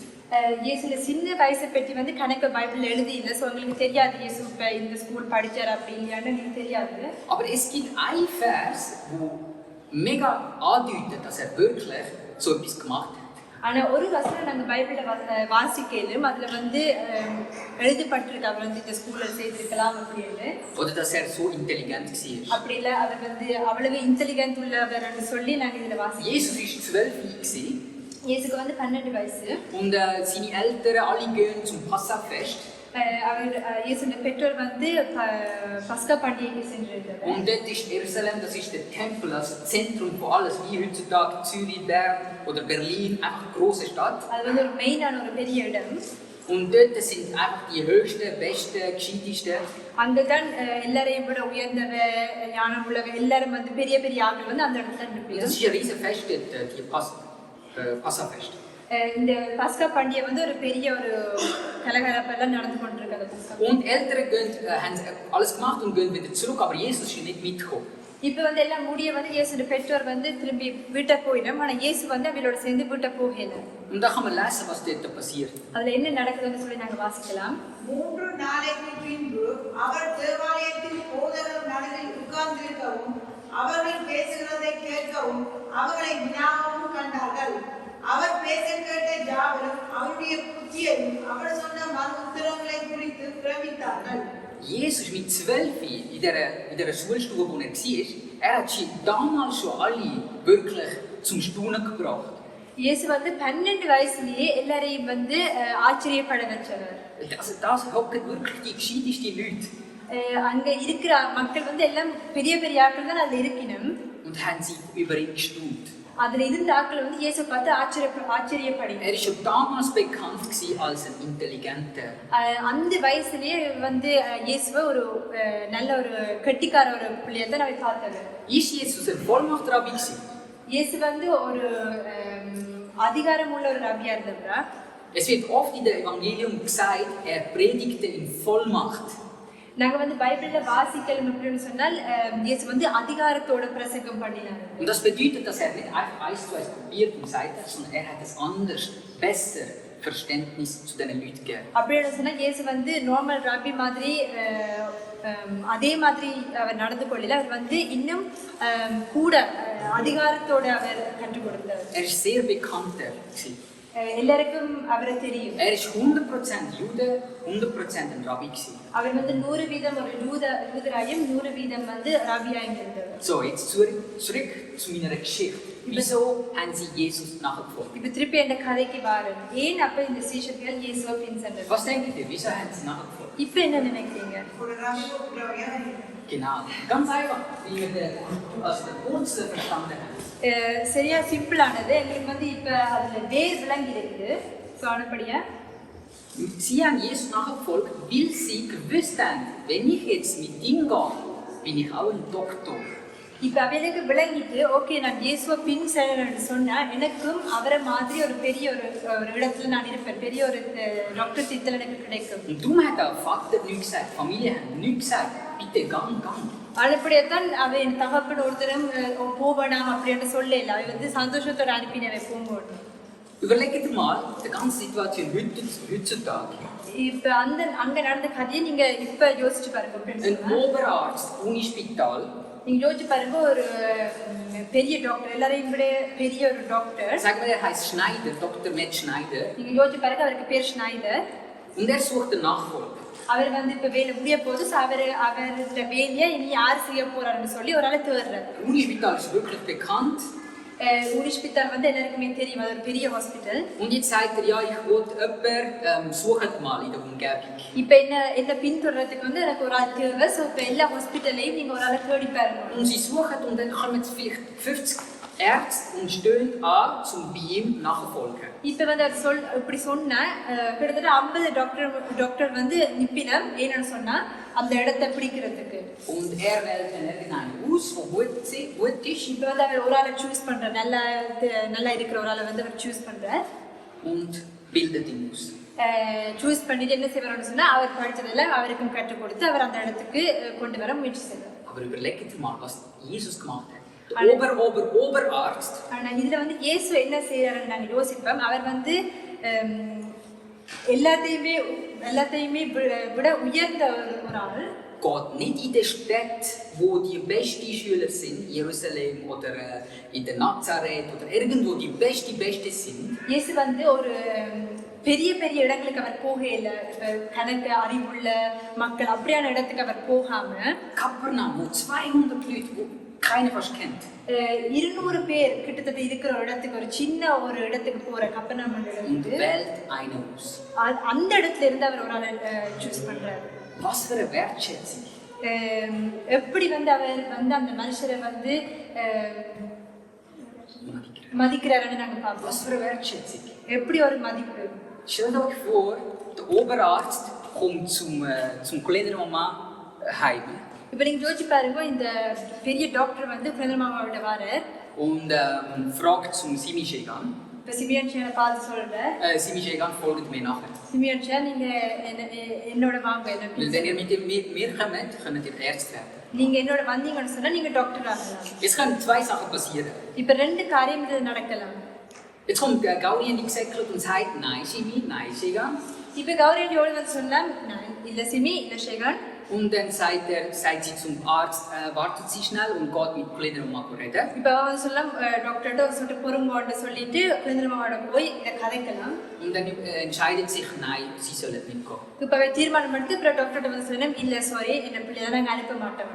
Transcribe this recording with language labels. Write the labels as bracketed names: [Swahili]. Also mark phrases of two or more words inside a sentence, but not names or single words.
[Tamil] இயேசுல சின்ன வயசை பற்றி வந்து கணக்கு பைபிள் எழுதி இல்லை. ஸோ உங்களுக்கு தெரியாது இயேசு இப்போ இந்த ஸ்கூல் படித்தார் அப்படி இல்லையான்னு எனக்கு தெரியாது. [German] Aber es gibt ein Vers, wo mega andeutet, dass wirklich so etwas gemacht hat. [Tamil] ஆனா ஒரு வசனம் நாங்கள் பைபிளில் வாசிக்கலும் அதுல வந்து எழுதப்பட்டிருக்கு அவர் வந்து இந்த ஸ்கூலில் செய்திருக்கலாம் அப்படின்னு. [German] Oder dass so intelligent war. [Tamil] அப்படி இல்லை அவர் வந்து அவ்வளவு இன்டெலிஜென்ட் உள்ளவர்னு சொல்லி நாங்கள் இதில் வாசிக்கிறோம். [German] Jesus war 12 [Tamil] இயேசுக்கு வந்து 12 வயசு. [German] Und seine Eltern alle gehen zum Passafest. [Tamil] அவர் இயேசுவின் பெற்றோர் வந்து பஸ்கா பண்டிகைக்கு சென்றிருந்தார். [German] Und dort ist Jerusalem, das ist der Tempel, das Zentrum von alles, wie heutzutage Zürich, Bern oder Berlin, einfach eine große Stadt. [Tamil] அது வந்து ஒரு மெயினான ஒரு பெரிய இடம். [German] Und dort sind einfach die höchsten, besten, gescheitesten. [Tamil] அங்கதான் எல்லாரையும் விட உயர்ந்தவ ஞானம் உள்ளவ எல்லாரும் வந்து பெரிய பெரிய ஆட்கள் வந்து அந்த இடத்துல இருப்பாங்க. [German] Das ist ein riesen Fest dort, die Passafest. [Tamil] இந்த பஸ்கா பண்டிகை வந்து ஒரு பெரிய ஒரு கலகலப்பெல்லாம் நடந்து கொண்டிருக்கு அந்த பஸ்கா. [German] Und Eltern haben alles gemacht und gehen wieder zurück, aber Jesus ist nicht mitgekommen. [Tamil] இப்போ வந்து எல்லாம் முடிய வந்து இயேசுவோட பெற்றோர் வந்து திரும்பி வீட்டை போயிடும். ஆனால் இயேசு வந்து அவளோட சேர்ந்து வீட்டை போகல. [German] Und da kann man lesen, was dort passiert. [Tamil] அதுல என்ன நடக்குதுன்னு சொல்லி நாங்கள் வாசிக்கலாம். 3 நாளைக்கு பின்பு அவர் தேவாலயத்தில் போதகர் நடுவில் உட்கார்ந்திருக்கவும் அவர்கள் பேசுகிறதை கேட்கவும் அவர்களை வினாவும் கண்டார்கள். அவர் பேச கேட்ட யாவரும் அவருடைய புத்தியையும் அவர் சொன்ன மறு உத்தரவுகளை குறித்து பிரமித்தார்கள். [German] Jesus mit 12 in dieser Schulstube, wo er war, er hat sie damals schon alle wirklich zum Staunen gebracht. [Tamil] இயேசு வந்து 12 வயசுலயே எல்லாரையும் வந்து ஆச்சரியப்பட வச்சவர். [German] Also das hocken wirklich die gescheitesten Leute. [Tamil] அங்க இருக்கிற மக்கள் வந்து எல்லாம் பெரிய பெரிய ஆட்கள் தான் அதுல இருக்கணும். [German] Und haben sie über ihn gestaunt. [Tamil] அதுல இருந்த ஆட்கள் வந்து இயேசு பார்த்து ஆச்சரியப்படி. [German] Er ist schon damals bekannt als ein intelligenter. [Tamil] அந்த வயசுலயே வந்து இயேசுவை ஒரு நல்ல ஒரு கெட்டிக்கார ஒரு பிள்ளையை தான் நான் பார்த்தேன். [German] Ist Jesus ein Vollmacht-Rabbi gewesen? [Tamil] இயேசு வந்து ஒரு அதிகாரம் உள்ள ஒரு ரபியா இருந்தவரா? [German] Es wird oft in der Evangelium gesagt, er predigte in Vollmacht. [Tamil] நாங்க வந்து பைபிள்ல வாசிக்கலாம் அப்படின்னு சொன்னால் இயேசு வந்து அதிகாரத்தோட பிரசங்கம் பண்ணினார். [German] Und das bedeutet, dass er nicht einfach eins zu eins kopiert und gesagt hat, sondern er hat es anders, besser Verständnis zu den Leuten gegeben. [Tamil] அப்படின்னு சொன்னா இயேசு வந்து நார்மல் ரபி மாதிரி அதே மாதிரி அவர் நடந்து கொள்ளல. அவர் வந்து இன்னும் கூட அதிகாரத்தோட அவர் கற்றுக் கொடுத்தார். [German] Er ist sehr bekannter. [Tamil] எல்லாருக்கும் அவரை தெரியும். [German] Er ist 100% Jude, 100% ein Rabbi gewesen. [Tamil] அவர் வந்து 100% ஒரு யூதராயும் 100% வந்து ரபியாயும் இருந்தார். [German] So, jetzt zurück zu meiner Geschichte. Wieso haben sie Jesus nachgefolgt? [Tamil] இப்போ திருப்பி அந்த கதைக்கு வாரேன். ஏன் அப்ப இந்த சீஷர்கள் இயேசுவை பின் சென்றார்கள்? [German] Was denkt ihr? Wieso haben sie nachgefolgt? [Tamil] இப்போ என்ன நினைக்கிறீங்க? ஒரு ரபியோ பிரவியா [German] Genau, ganz einfach, wie wir aus der Wurzel verstanden haben. [Tamil] சரியா சிம்பிளானது எங்களுக்கு வந்து இப்போ அதில் வேர் விளங்கி இருக்குது ஸோ அனுப்படியா [German] Sie haben Jesus nachgefolgt, weil sie gewusst haben, wenn ich jetzt mit ihm gehe, bin ich auch ein Doktor. [Tamil] இப்போ அவளுக்கு விளங்கிட்டு ஓகே நான் இயேசுவை பின் செல்லணும்னு சொன்னால் எனக்கும் அவரை மாதிரி ஒரு பெரிய ஒரு இடத்துல நான் இருப்பேன் பெரிய ஒரு டாக்டர் திட்டல் எனக்கு கிடைக்கும் [German] Und darum hat der Vater nichts gesagt, die Familie hat nichts gesagt, bitte gang. [Tamil] அதுபடியத்தான் அவ என் தகப்பன் ஒருத்தரும் போவேணாம் அப்படின்னு சொல்லல அவ வந்து சந்தோஷத்தோட அனுப்பினவை போகும்போது [German] Überlegt mal die ganze Situation heutzutage. [Tamil] இப்போ அங்கே நடந்த கதையை நீங்கள் இப்போ யோசிச்சு பாருங்க [German] Ein Oberarzt, Unispital, [Tamil] நீங்கள் யோசிச்சு பாருங்க ஒரு பெரிய டாக்டர் எல்லாரையும் விட பெரிய ஒரு டாக்டர் [German] sagen wir, er heißt Schneider, Dr. Matt Schneider, [Tamil] நீங்கள் யோசிச்சு பாருங்க அவருக்கு பேர் ஷ்னைடர் [German] und er sucht einen Nachfolger. [Tamil] அவர் வந்து இப்போ வேலை முடிய போது அவர்கிட்ட வேலையை இனி யார் செய்ய போறாருன்னு சொல்லி ஒரு ஆளை தேடுறாரு [German] Unispital ist wirklich bekannt. [Tamil] ஹாஸ்பிட்டல் வந்து எல்லாருக்குமே தெரியும் அது ஒரு பெரிய ஹாஸ்பிட்டல் [German] Und jetzt sagt er, ja, ich wollte jemanden, sucht mal in der Umgebung. [Tamil] இப்போ என்ன பின்தொடர்றதுக்கு வந்து எனக்கு ஒரு ஆள் தேவை ஸோ இப்போ எல்லா ஹாஸ்பிட்டல்லையும் நீங்கள் ஒரு ஆளை தேடி பாருங்க [German] Und sie suchen und dann kommen vielleicht 50 Ärzte und stehen an, um bei ihm nachzufolgen. [Tamil] இப்போ வந்து அவர் இப்படி சொன்னால் கிட்டத்தட்ட 50 டாக்டர் வந்து நிப்பினம் என்னன்னு சொன்னால் அந்த இடத்த பிடிக்கிறதுக்கு [German] Und er wählt dann irgendeinen aus, der gut ist. [Tamil] இப்போ வந்து அவர் ஒரு ஆளை சூஸ் பண்ணுறார் நல்லா இருக்கிற ஒரு ஆளை வந்து அவர் சூஸ் பண்ணுறார் [German] Und bildet ihn aus. [Tamil] சூஸ் பண்ணிட்டு என்ன செய்வார்னு சொன்னால் அவர் படித்ததெல்லாம் அவருக்கும் கற்றுக் கொடுத்து அவர் அந்த இடத்துக்கு கொண்டு வர முயற்சி செய்வார் [German] Aber überlegt mal, was Jesus gemacht hat. Der Oberarzt. [Tamil] ஆனால் இதில் வந்து இயேசு என்ன செய்கிறாருன்னு நாங்கள் யோசிப்போம் அவர் வந்து எல்லாத்தையுமே விட உயர்ந்த ஒரு ஆள் [German] Geht nicht in die Städte, wo die besten Schüler sind, Jerusalem oder in der Nazareth oder irgendwo die Beste sind. [Tamil] இயேசு வந்து ஒரு பெரிய இடங்களுக்கு அவர் போகல கணக்கு அறிவுள்ள மக்கள் அப்படியான இடத்துக்கு அவர் போகாம [German] Kapernaum, wo 200 Leute, wo keiner fast kennt. [Tamil] 200 பேர் கிட்டத்தட்ட இருக்கிற ஒரு இடத்துக்கு ஒரு சின்ன ஒரு இடத்துக்கு போற கப்பர்நாம் [German] Und wählt einen aus. [Tamil] அந்த இடத்துல இருந்து அவர் ஒரு ஆளை சூஸ் பண்றாரு [German] Was für eine Wertschätzung. [Tamil] எப்படி வந்து அவர் வந்து அந்த மனுஷரை வந்து மதிக்கிறாருன்னு நாங்க பார்ப்போம் [German] Was für eine Wertschätzung. [Tamil] எப்படி ஒரு மதிப்பு [German] Stellt euch vor, der Oberarzt kommt zum kleinen Mama heim. [Tamil] இப்போ நீங்க யோசிச்சு பாருங்க இந்த பெரிய டாக்டர் வந்து குழந்தை மாமாவோட வாரார் [German] Und fragt zum Simi Shegan. [Tamil] இப்போ சிமியன் சேனை பார்த்து சொல்றேன் [German] Simi Shegan folgt mir nachher. [Tamil] சிமியன் சேன் நீங்க என்னோட வாங்க [German] Weil wenn ihr mit mir kommt, könnt ihr Arzt werden. [Tamil] நீங்க என்னோட வந்தீங்கன்னு சொன்னா நீங்க டாக்டர் ஆகலாம் [German] Jetzt können zwei Sachen passieren. [Tamil] இப்போ ரெண்டு காரியம் இது நடக்கலாம் [German] Jetzt kommt der Gauri in die gesäckelt und sagt, nein Simi, nein Shegan. [Tamil] இப்போ கௌரி ஓடி வந்து சொல்லலாம் இல்ல சிமி இல்ல ஷேகான் [German] Und dann sagt sie zum Arzt, wartet Sie schnell und geht mit kleiner Mama reden. [Tamil] இப்போ அவன் சொல்லலாம் டாக்டர்கிட்ட சொல்லிட்டு பொறுங்கோன்னு சொல்லிட்டு குழந்தைமாவோட போய் இதை கதைக்கலாம் [German] Und dann entscheidet sich, nein, sie sollen nicht gehen. [Tamil] இப்போ அவன் தீர்மானம் எடுத்து அப்புறம் டாக்டர்கிட்ட வந்து சொல்லணும் இல்ல சாரி என்ன பிள்ளைய நாங்கள் அனுப்ப மாட்டோம்